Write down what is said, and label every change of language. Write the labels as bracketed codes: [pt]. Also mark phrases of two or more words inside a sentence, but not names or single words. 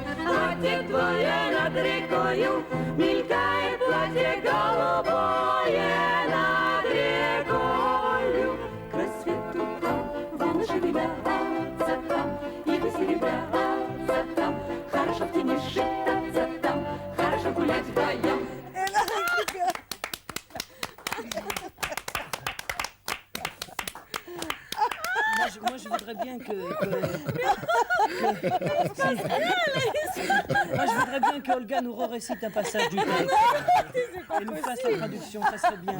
[ru] Платье твое над рекою, мелькает платье голубое над рекою. К рассвету там волны шевелятся там, ивы серебрятся там. Хорошо в тени шептаться там, хорошо гулять вдвоем. [fr] Moi, je voudrais bien que Olga nous récite un passage du texte et nous fasse la traduction, ça serait bien.